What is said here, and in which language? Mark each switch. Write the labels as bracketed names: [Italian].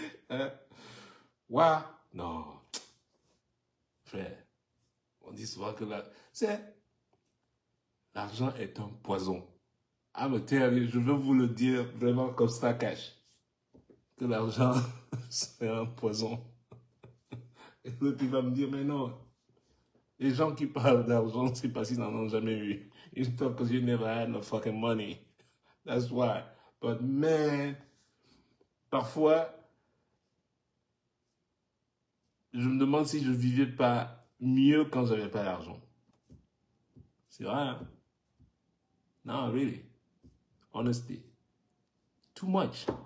[French] Hein? Ouais. Non. Frère, on dit souvent que l'argent est un poison. Ah, mais je veux vous le dire vraiment comme ça, cash. Que l'argent, c'est un poison. Et l'autre, il va me dire, mais non. Les gens qui parlent d'argent, c'est parce qu'ils n'en ont jamais eu. [English] It's not because you never had no fucking money. That's why. But man, [French] parfois, je me demande si je vivais pas mieux quand j'avais pas d'argent. C'est vrai, hein? [English] No, really. Honestly. Too much.